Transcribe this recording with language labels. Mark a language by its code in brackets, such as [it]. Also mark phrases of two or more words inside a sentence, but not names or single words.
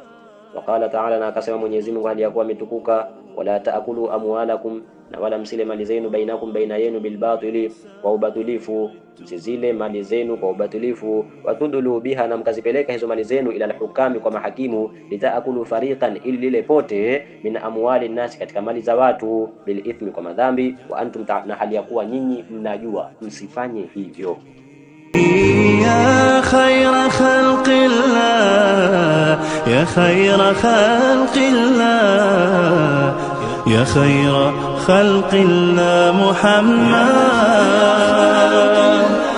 [ar] وقال تعالى, [sw] na akasema Mwenyezi Mungu hali yakuwa ametukuka, [ar] ولا تأكلوا أموالكم, [sw] na wala msile mali zenu, bainakum, baina yenu, [ar] بالباطل, [sw] kwa ubatilifu, msizile mali zenu kwa ubatilifu. [ar] وتدلوا بها, [sw] na mkazipeleka hizo mali zenu, [ar] إلى الحكام, [sw] kwa mahakimu, [ar] لتأكلوا فريقا, [sw] ili lile pote, [ar] من أموال الناس, [sw] katika mali za watu, [ar] بالإثم, [sw] kwa madhambi. [ar] وأنتم, [sw] na hali ya kuwa nyinyi mnajua, msifanye hivyo. [ar] يا خير خلق الله، يا خير خلق الله، يا خير خلق الله محمد.